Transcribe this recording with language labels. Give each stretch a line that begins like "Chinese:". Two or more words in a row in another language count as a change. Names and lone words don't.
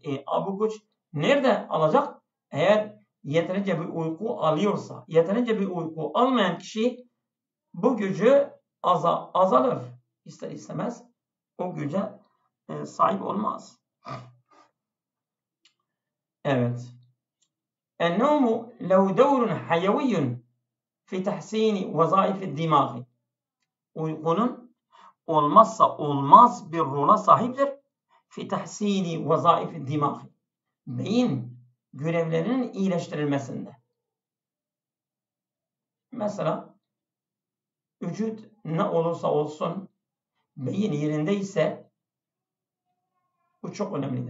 Turkish: Bu güç nerede alacak? Eğer yeterince bir uyku alıyorsa, yeterince bir uyku almayan kişi bu gücü azalır. İster istemez o güce sahip olmaz. Evet.
Arabic: النوم له دور حيوي في تحسين وظائف الدماغ.
Turkish: Uykunun olmazsa olmaz bir rola sahiptir.
Arabic: في تحسين وظائف الدماغ.
Turkish: Beyin görevlerinin iyileştirilmesinde. Mesela vücut ne olursa olsun beyin yerindeyse bu çok önemlidir.